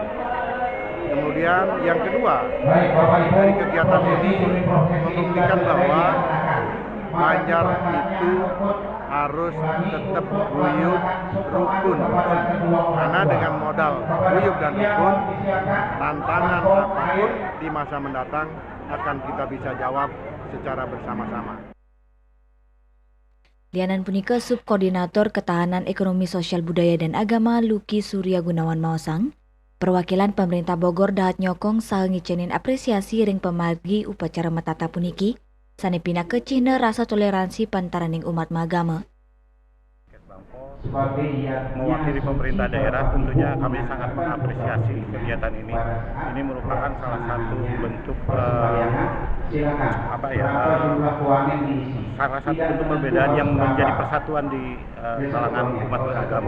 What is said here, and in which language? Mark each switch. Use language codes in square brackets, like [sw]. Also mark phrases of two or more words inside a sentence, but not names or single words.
[id] Kemudian yang kedua, dari kegiatan ini membuktikan bahwa Banjar itu harus tetap guyup, rukun, karena dengan modal guyup dan rukun, tantangan apapun di masa mendatang akan kita bisa jawab secara bersama-sama. [ban] Lianan punika Subkoordinator Ketahanan Ekonomi Sosial Budaya dan Agama Luki Surya Gunawan Maosang, perwakilan pemerintah Bogor dahat nyokong saha ngicenin apresiasi ring pemargi upacara metata puniki, sani pina kecihna rasa toleransi pantaraning umat magama. [id] Mewakili pemerintah daerah, tentunya kami sangat mengapresiasi kegiatan ini. Ini merupakan salah satu bentuk salah satu bentuk perbedaan yang menjadi persatuan di kalangan umat beragama.